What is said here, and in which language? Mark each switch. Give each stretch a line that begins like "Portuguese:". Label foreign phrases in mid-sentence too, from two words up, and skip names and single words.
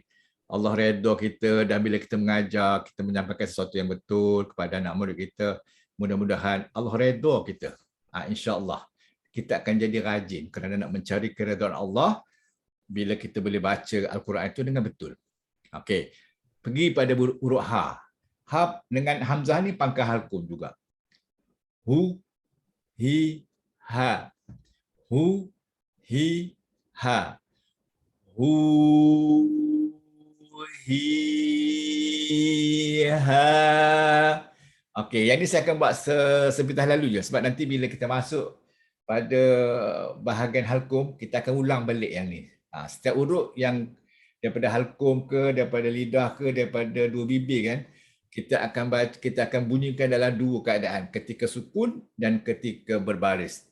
Malay: Allah redha kita dan bila kita mengajar, kita menyampaikan sesuatu yang betul kepada anak murid kita, mudah-mudahan Allah redha kita. InsyaAllah. Kita akan jadi rajin kerana nak mencari keredaan Allah bila kita boleh baca Al-Quran itu dengan betul. Okey, pergi pada huruf ha. Ha dengan hamzah ni pangkal halqum juga.
Arabic: Hu, hi, ha. Hu, hi, ha. Hu, hi, ha.
Malay: Okey, yang ni saya akan buat sepintas lalu je sebab nanti bila kita masuk pada bahagian halqum, kita akan ulang balik yang ni. Setiap huruf yang daripada halqum ke, daripada lidah ke, daripada dua bibir kan, kita akan bunyikan dalam dua keadaan, ketika sukun dan ketika berbaris.